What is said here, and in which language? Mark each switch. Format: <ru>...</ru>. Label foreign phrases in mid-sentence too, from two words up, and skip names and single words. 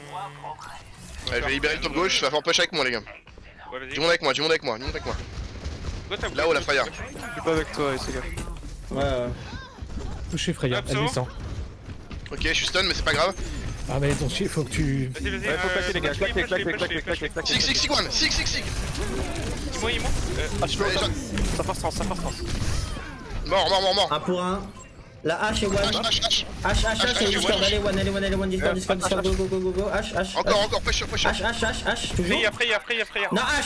<fr>Ouais, je vais libérer le top gauche, va faire push avec moi, les gars. Ouais, vas-y. Du monde avec moi, du monde avec moi, du monde avec moi. Go, t'as Là-haut, la Faya. Je suis pas avec toi, Ace, les gars. Ouais. Touché Freya, elle descend. Ok, je suis stun, mais c'est pas grave. Ah mais ton chien, faut que tu... Vas-y, vas-y. Ouais, faut claquer les gars, claquer. Sig, sig, sig, one, sig, sig, sig. Dis-moi. Ah, je suis Allez, ça force trans. Mort. 1 pour 1. La H et One. H. H, c'est Discord. Allez, One, Discord. Go. H. Encore, push. H, toujours. Freya. Non, H.</fr>